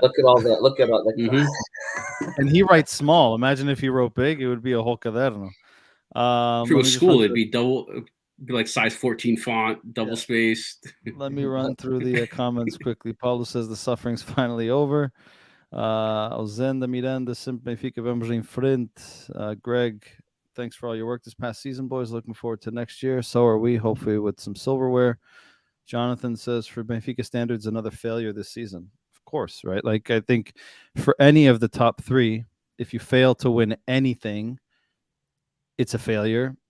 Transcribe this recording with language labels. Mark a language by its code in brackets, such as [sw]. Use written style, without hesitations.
[en] Look at all that. Look at all that. Mm-hmm. And he writes small. Imagine if he wrote big, it would be a whole caderno. If it was school, it'd be like size 14 font, double spaced. Let me run through the comments quickly. Paulo says the suffering's finally over. [pt] Alzenda Miranda, sempre Benfica, vamos em frente. [en] Greg, thanks for all your work this past season, boys. Looking forward to next year. So are we, hopefully with some silverware. Jonathan says, for Benfica standards, another failure this season. Of course, right? Like, I think for any of the top 3, if you fail to win anything, it's a failure.